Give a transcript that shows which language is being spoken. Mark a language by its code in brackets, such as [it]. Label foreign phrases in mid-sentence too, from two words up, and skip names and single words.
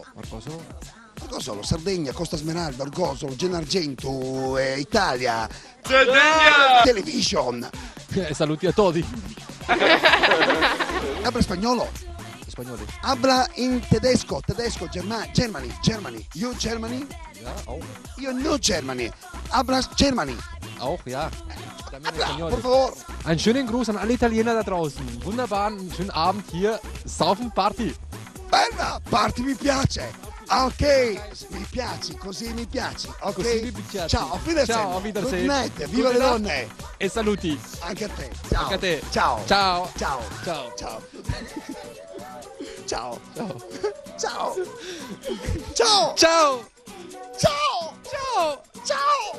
[it] Orgosolo, Sardegna, Costa Smeralda, Orgosolo, Gennargentu, Italia, Sardegna! Television. Saluti a tutti. [es] Habla spagnolo, [it] Spagnoli. habla in tedesco, [en] Germany, you Germany, [de] Ja, auch. [it] io no Germany, hablas Germany. [de] Auch, ja. También [es] Habla, [it] Spagnoli. [es] por favor. [de] Einen schönen Gruß an alle Italiener da draußen. Wunderbaren, schönen Abend hier. Saufen Party. [it] Bella, parti mi piace. Ok, mi piaci, così mi piaci. Ok, Così mi piaci. ciao, [de] auf Wiedersehen. Ciao, auf Wiedersehen. [en] Good night, [it] viva le [de] Gute [it] donne. E saluti. Anche a te. Ciao. Anche a te. Ciao. Ciao. Ciao. Ciao. Ciao. Ciao. Ciao. Ciao. Ciao. Ciao. Ciao. Ciao. Ciao.